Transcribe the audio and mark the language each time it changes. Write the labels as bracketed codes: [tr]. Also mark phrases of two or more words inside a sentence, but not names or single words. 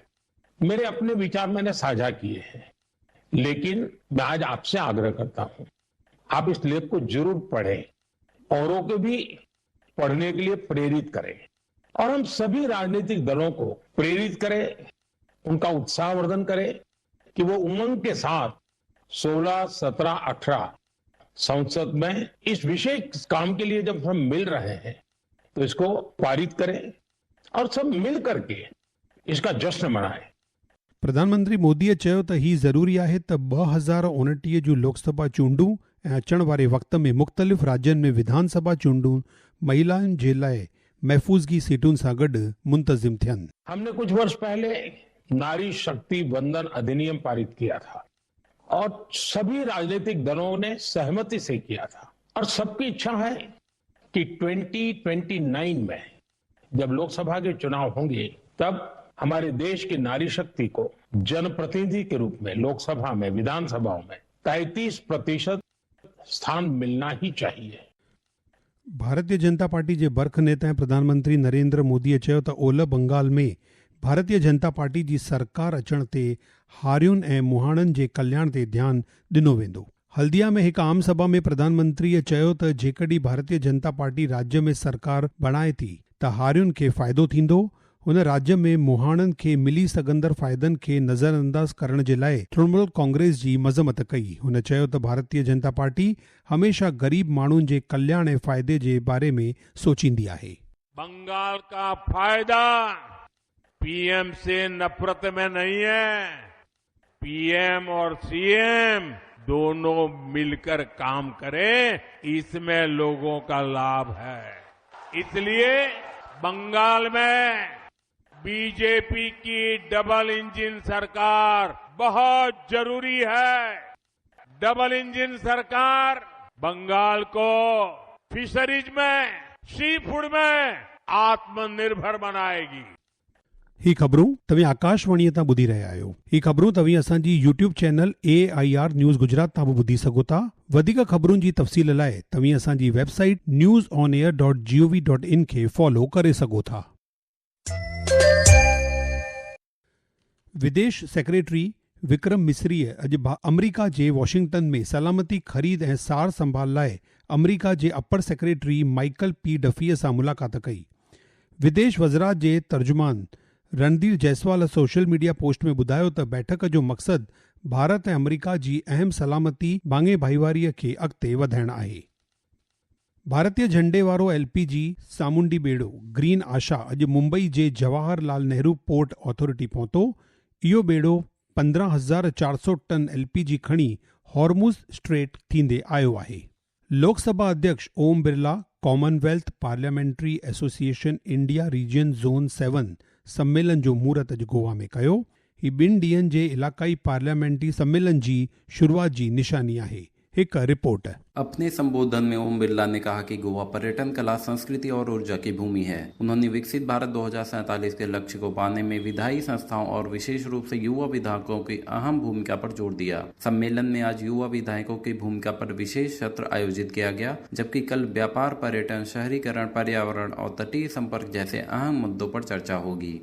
[hi] मेरे अपने विचार मैंने साझा किए हैं, लेकिन मैं आज आपसे आग्रह करता हूं, आप इस लेख को जरूर पढ़ें, औरों को भी पढ़ने के लिए प्रेरित करें और हम सभी राजनीतिक दलों को प्रेरित करें, उनका उत्साहवर्धन करें कि वो उमंग के साथ 16, 17, 18 संसद में इस विशेष काम के लिए जब हम मिल रहे हैं तो इसको पारित करें और सब मिल करके इसका जश्न मनाएं। [sd] प्रधानमंत्री मोदीअ चयो त ही ज़रूरी आहे त 2029 जूं लोकसभा चूंडूं ऐं अचण वारे वक़्त में मुख़्तलिफ़ राज्यनि में विधानसभा चूंडूं महिलाउनि जे लाइ महफ़ूज़गी सीटुनि सां गॾु मुंतज़िम थियनि। [hi] हमने कुछ वर्ष पहले नारी शक्ति वंदन अधिनियम पारित किया था और सभी राजनीतिक दलों ने सहमति से किया था और सबकी इच्छा है कि 2029 में जब लोकसभा के चुनाव होंगे तब हमारे देश की नारी शक्ति को जनप्रतिनिधि के रूप में लोकसभा में, विधानसभाओं में 33% स्थान मिलना ही चाहिए। [sd] भारतीय जनता पार्टी जे बर्ख नेता ऐं प्रधानमंत्री नरेंद्र मोदीअ चयो त ओलह बंगाल में भारतीय जनता पार्टी जी सरकार अचण ते हारियुनि ऐं मुहाणनि जे कल्याण ते ध्यानु ॾिनो वेंदो। हल्दिया में हिकु आम सभा में प्रधानमंत्रीअ चयो त जेकॾहिं भारतीय जनता पार्टी राज्य में सरकार बणाए थी त हारियुनि खे फ़ाइदो थींदो। हुन राज्य में मुहाणनि खे मिली सघंदड़ फ़ाइदनि खे नज़रअंदाज़ करण जे लाइ तृणमूल कांग्रेस जी मज़म्मत कई। हुन चयो त भारतीय जनता पार्टी हमेशा ग़रीब माण्हुनि जे कल्याण ऐं फ़ाइदे जे बारे में सोचींदी आहे। [hi] बंगाल का फायदा PM से नफरत में नहीं है, PM और CM दोनों मिलकर काम करें, इसमें लोगों का लाभ है। इसलिए बंगाल में बीजेपी की [en] double engine [hi] सरकार बहुत जरूरी है। [en] double engine [hi] सरकार बंगाल को फिशरीज में, [en] sea food [hi] में आत्मनिर्भर बनाएगी। [sd] ही ख़बरूं तव्हीं आकाशवाणीअ तां ॿुधी रहिया आहियो। ही ख़बरूं तव्हीं असांजी YouTube चैनल AIR न्यूज़ गुजरात तां बि ॿुधी सघो था। वधीक ख़बरुनि जी तफ़सील लाइ तव्हीं असांजी वेबसाइट newsonair.gov.in खे फॉलो करे सघो था। विदेश सेक्रेटरी विक्रम मिस्रीअ अॼु अमरीका जे वॉशिंगटन में सलामती ख़रीद ऐं सार संभाल लाइ अमरीका जे [en] upper secretary [sd] माइकल पी डफीअ सां मुलाक़ात कई। विदेश वज़रात जे तर्जुमान रणधीर जायसवाल [en] social media post [sd] में ॿुधायो त बैठक जो मक़सदु भारत ऐं अमरीका जी अहम सलामती बांगे भाईवारीअ खे अॻिते वधाइणु आहे। भारतीय झंडे वारो LPG सामूंडी ॿेड़ो ग्रीन आशा अॼु मुंबई जे जवाहर लाल नेहरू पोर्ट ऑथोरिटी पहुतो। इहो ॿेड़ो 15,400 टन LPG खणी हॉर्मुज़ स्ट्रेट थींदे आयो आहे। लोकसभा अध्यक्ष ओम बिरला कॉमनवेल्थ पार्लियामेंट्री एसोसिएशन इंडिया रीजन ज़ोन 7 सम्मेलन जो मुहूर्त अॼु गोवा में कयो। ही 2 ॾींहनि जे इलाक़ाई पार्लियामेंट्री सम्मेलन जी शुरूआत जी निशानी आहे। [hi] एक रिपोर्ट। अपने संबोधन में ओम बिरला ने कहा कि गोवा पर्यटन, कला, संस्कृति और ऊर्जा की भूमि है। उन्होंने विकसित भारत 2047 के लक्ष्य को पाने में विधायी संस्थाओं और विशेष रूप से युवा विधायकों की अहम भूमिका पर जोर दिया। सम्मेलन में आज युवा विधायकों की भूमिका पर विशेष सत्र आयोजित किया गया, जबकि कल व्यापार, पर्यटन, शहरीकरण, पर्यावरण और तटीय संपर्क जैसे अहम मुद्दों पर चर्चा होगी।